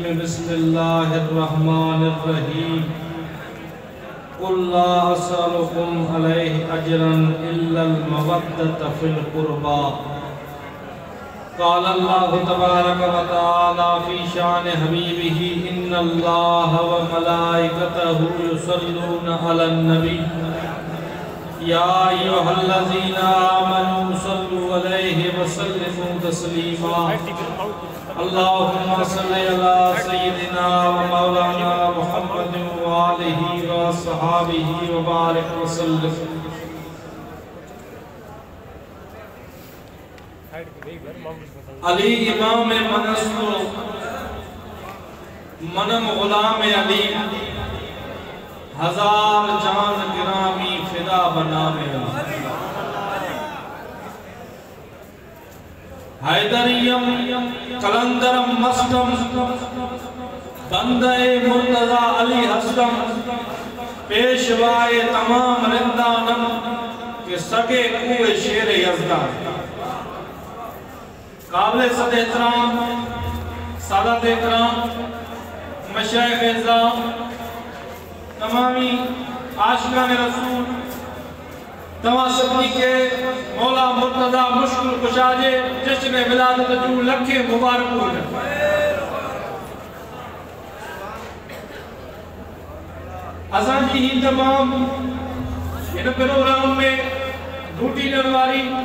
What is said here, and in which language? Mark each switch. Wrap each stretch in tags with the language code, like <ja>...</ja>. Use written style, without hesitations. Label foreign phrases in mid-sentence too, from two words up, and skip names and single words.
<ar>بسم الله الرحمن الرحيم قل لا أسألكم عليه أجرا إلا المودة في القربى. قال الله تبارك وتعالى في شأن حبيبه إن الله وملائكته يصلون على النبي يا أيها الذين آمنوا صلوا عليه وسلموا تسليما. اللهم صل على سيدنا ومولانا محمد وآله وأصحابه وبارك وسلم.</ar> <fa>علی امام من است و منم غلام علی هزار جان گرامی فدا بنام حیدریم قلندرم مستم بندهٔ مرتضی علی هستم پیشوای تمام رندانم که سگ کوی شیر یزدان.</fa> <sd>काबिल सद एहतराम सादात इकराम मशाइख इज़्ज़ाम तमामी आशिकान रसूल तवा सभी के मौला मुर्तज़ा मुश्किल कुशा जे जश्न विलादत जूं लखे मुबारकूं। असां जी ही तमाम इन प्रोग्राम में ड्यूटी ॾियण वारी</sd>